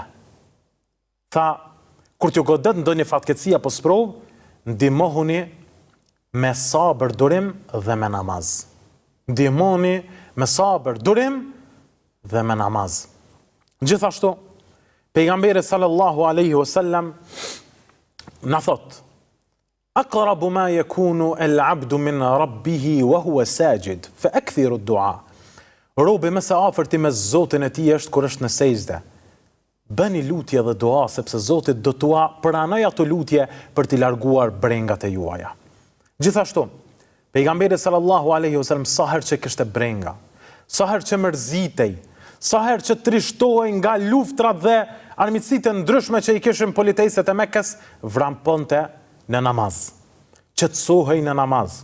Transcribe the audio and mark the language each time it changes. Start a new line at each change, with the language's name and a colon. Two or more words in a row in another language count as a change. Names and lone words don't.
Albanian: Tha, kur t'ju godet ndonjë fatkeqësi apo sprov, ndihmohuni me sabër, durim dhe me namaz. Ndihmoni me sabër, durim dhe me namaz. Gjithashtu, pejgamberi
Arabic: صلى الله عليه وسلم
Albanian: na thot:
Arabic: "أقرب ما يكون العبد من ربه وهو ساجد فأكثروا الدعاء."
Albanian: Robi më së afërti me Zotin e tij është kur është në sejdë. Bëni lutje dhe dua, sepse Zoti do t'ua pranoj ato lutje për t'i larguar brengat e juaja. Gjithashtu, pejgamberi
Arabic: صلى الله عليه وسلم
Albanian: sa herë që kishte brenga, sa herë që mërzitej, sa herë që trishtohej nga luftrat dhe armiqësitë ndryshme që i kishin politejset e Mekës, vramponte në namaz, qetësohej në namaz.